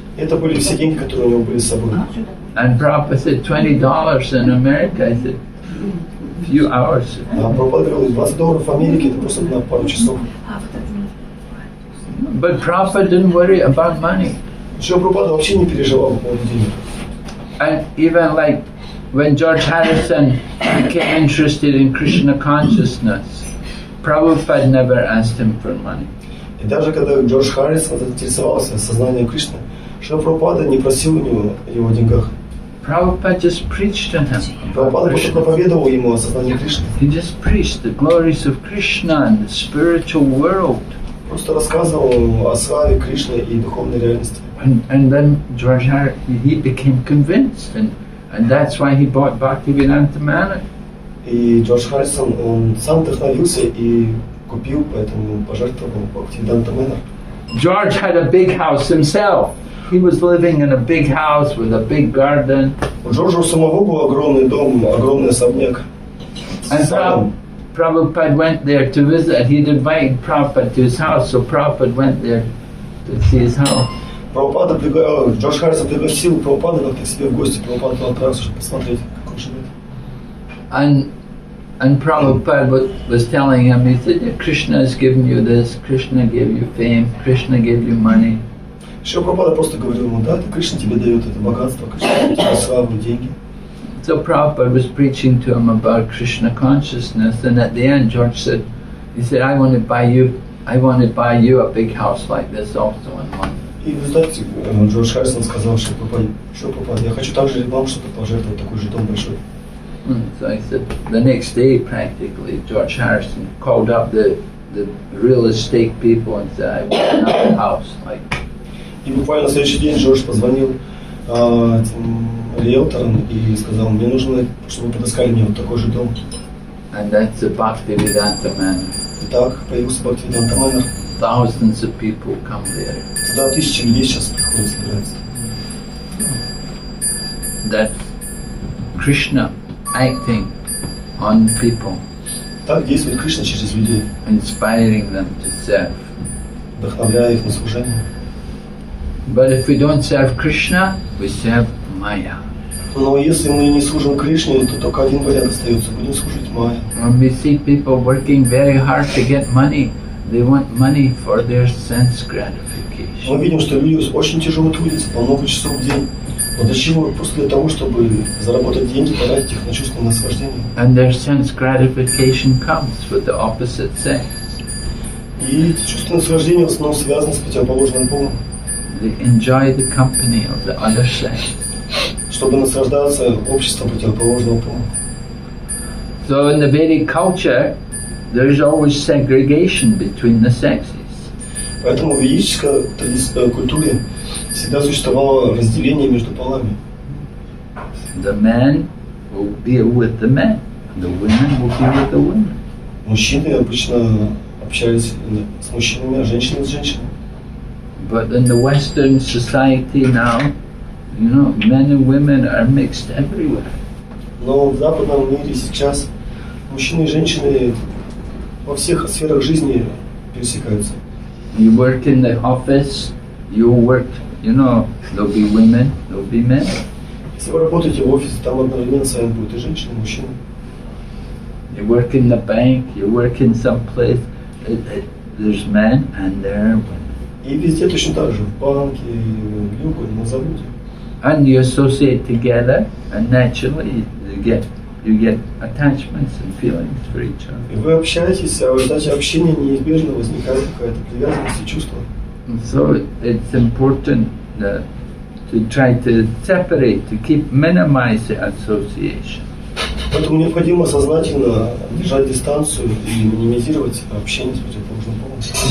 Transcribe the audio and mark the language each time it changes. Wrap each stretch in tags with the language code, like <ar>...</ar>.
<ru>Это были все деньги, которые у него были с собой.</ru> <en>And Prabhupada said, $20 in America. I said, few hours.</en> <ru>А Прабхупада говорил, $20 в Америке, это просто на пару часов.</ru> <en>But Prabhupada didn't worry about money.</en> <ru>Шрила Прабхупада вообще не переживал по поводу денег.</ru> <en>And even like when George Harrison became interested in Krishna consciousness, Prabhupada never asked him for money.</en> <ru>И даже когда Джордж Харрисон заинтересовался сознанием Кришны, Шрила Прабхупада не просил у него о деньгах.</ru> <en>Prabhupada just preached to him.</en> <ru>Прабхупада просто проповедовал ему о сознании Кришны.</ru> <en>He just preached the glories of Krishna and the spiritual world.</en> <ru>Просто рассказывал ему о славе Кришны и духовной реальности.</ru> <en>And then George Harrison, he became convinced, and that's why he bought Bhaktivedanta Manor.</en> <ru>И Джордж Харрисон, он сам вдохновился и купил, поэтому пожертвовал Бхактивиданта Манор.</ru> <en>George had a big house himself. He was living in a big house with a big garden.</en> <ru>У Джорджа у самого был огромный дом, огромный особняк.</ru> <en>And Prabhupada went there to visit. He'd invited Prabhupada to his house, so Prabhupada went there to see his house.</en> <ru>Джордж Харрисон пригласил Прабхупада как-то к себе в гости. Прабхупада туда отправился, чтобы посмотреть, как он живет.</ru> <en>And Prabhupada was telling him, he said, yeah, Krishna has given you this, Krishna gave you fame, Krishna gave you money.</en> <ru>Шрила Прабхупада просто говорил ему, да, Кришна тебе дает это богатство, Кришна дает тебе славу, деньги.</ru> <en>So Prabhupada was preaching to him about Krishna consciousness, and at the end George said, he said, I want to buy you a big house like this also in London.</en> <ru>И в результате Джордж Харрисон сказал, что Прабхупада, я хочу также вам что-то пожертвовать, такой же дом большой.</ru> <en>So I said, the next day practically, George Harrison called up the real estate people and said, I want another house. Like,</en> <ru>И буквально на следующий день Джордж позвонил этим риэлторам и сказал, мне нужно, чтобы вы подыскали мне вот такой же дом.</ru> <en>and that's the Bhaktivedanta Manor.</en> <ru>И так появился Бхактивиданта Манор.</ru> <en>Thousands of people come there.</en> <ru>Туда тысячи людей сейчас приходят, собираются.</ru> <en>That's Krishna acting on people,</en> <ru>Так действует Кришна через людей,</ru> <en>inspiring them to serve.</en> <ru>вдохновляя их на служение.</ru> <en>But if we don't serve Krishna, we serve Maya.</en> <ru>Но если мы не служим Кришне, то только один вариант остается, будем служить Майя.</ru> <en>When we see people working very hard to get money, they want money for their sense gratification.</en> <ru>Мы видим, что люди очень тяжело трудятся, по много часов в день. Но для чего? Просто для того, чтобы заработать деньги, потратить их на чувственное наслаждение.</ru> <en>And their sense gratification comes with the opposite sex.</en> <ru>И эти чувственные наслаждения в основном связаны с противоположным полом.</ru> <en>They enjoy the company of the other sex.</en> <ru>Чтобы наслаждаться обществом противоположного пола.</ru> <en>So in the Vedic culture, there's always segregation between the sexes.</en> <ru>Поэтому в ведической культуре всегда существовало разделение между полами.</ru> <en>The men will deal with the men, the women will deal with the women.</en> <ru>Мужчины обычно общались с мужчинами, а женщины с женщинами.</ru> <en>But in the Western society now, you know, men and women are mixed everywhere.</en> <ru>Но в западном мире сейчас мужчины и женщины во всех сферах жизни пересекаются.</ru> <en>You work in the office, you work, you know, there'll be women, there'll be men.</en> <ru>Если вы работаете в офисе, там одновременно с вами будут и женщины, и мужчины.</ru> <en>You work in the bank, you work in some place, there's men and there are women.</en> <ru>И везде точно так же, в банке, в юго, на заводе.</ru> <en>And you associate together, and naturally you get attachments and feelings for each other.</en> <ru>И вы общаетесь, а в результате общения неизбежно возникает какая-то привязанность и чувство.</ru> <en>And so it's important to try to separate, to minimize the association.</en> <ru>Поэтому необходимо сознательно держать дистанцию и минимизировать общение с противоположным полом.</ru>